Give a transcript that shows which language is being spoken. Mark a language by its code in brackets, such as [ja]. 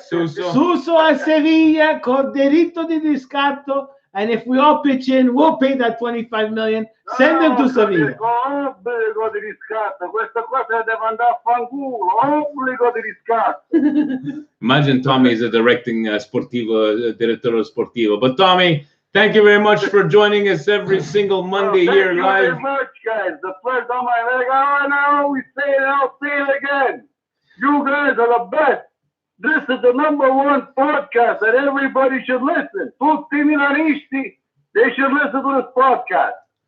[it] Suso a Sevilla con diritto di riscatto. [en] And if we all pitch in, we'll pay that 25 million. Send them to Sevilla. [it] Obbligo di riscatto. Questa cosa deve andare a fanculo. Obbligo di riscatto. [en] Imagine Tommy is a directing direttore sportivo. But Tommy, thank you very much for joining us every single Monday here live. Thank you very much, guys. The first time I always say it, I'll say it again. You guys are the best. This is the #1 podcast that everybody should listen. [it] Tutti milanisti, [en] they should listen to this podcast.